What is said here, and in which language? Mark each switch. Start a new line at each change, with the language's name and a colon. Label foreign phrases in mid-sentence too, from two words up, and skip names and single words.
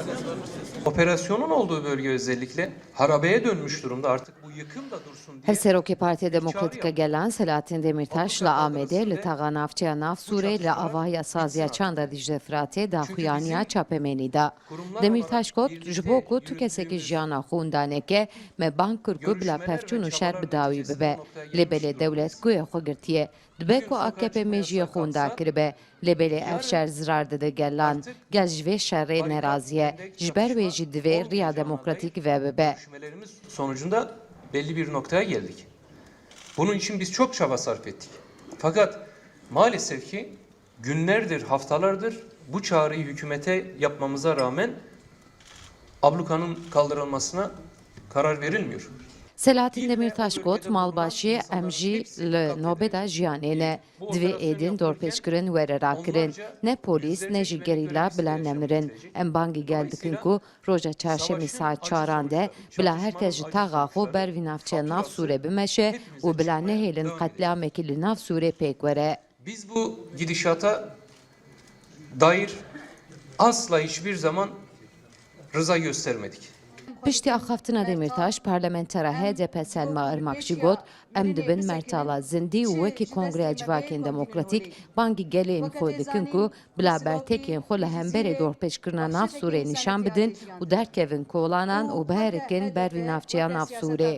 Turkish: Operasyonun olduğu bölge özellikle harabeye dönmüş durumda. Artık bu yıkım da dursun diye.
Kurdish: Hevserokê Partiya Demokratîk gelen Selahattin Demirtaş li Amedê li taxa navçeya Nav Sûrê li avahya saziya çanda Dicle Firatê daxuyaniya çapemenî da. Demirtaş got ji bo ku tu kesekî jiyana xwe daneke me bang kir ku bila pevçûn û şer bi dawî bibe. Lêbelê dewlet guyê xwe girtiye. Dibe ku AKP mejiyê xwe da kiribe. Lêbelê ev şer zirar dide gelan. Gel ji vê şerê neraziye. Ji ber wê jî divê Riya Demokratîk ve bibe.
Turkish: Görüşmelerimiz sonucunda belli bir noktaya geldik. Bunun için biz çok çaba sarf ettik. Fakat maalesef ki günlerdir, haftalardır bu çağrıyı hükümete yapmamıza rağmen ablukanın kaldırılmasına karar verilmiyor.
Kurdish: Selahattin Demirtaş got malbaşî em jî li nobeda jiyanê ne divê êdin dorpêçkirin were rakirin ne polîs ne jî gerîla bila nemirin em bangî gel dikin ku roja çarşemî saet çaran de bila herkes ji taxa xwe ber vî navçeya Nav Sûrê bimeşe û bila nehêlin qetlamekî li nav Sûrê pêk were.
Turkish: Biz bu gidişata dair asla hiçbir zaman rıza göstermedik.
Kurdish: Piştî axaftina Demirtaş parlamentera HDP Selma Irmak jî got em dibin mertala zindî û wekî Kongreya Civakên Demokratîk bangî gelên xwe dikin ku bila bertekên xwe li hemberê dorpêçkirina Nav Sûrê nîşan bidin û derkevin kolanan û biherikin ber vî navçeya Nav Sûrê.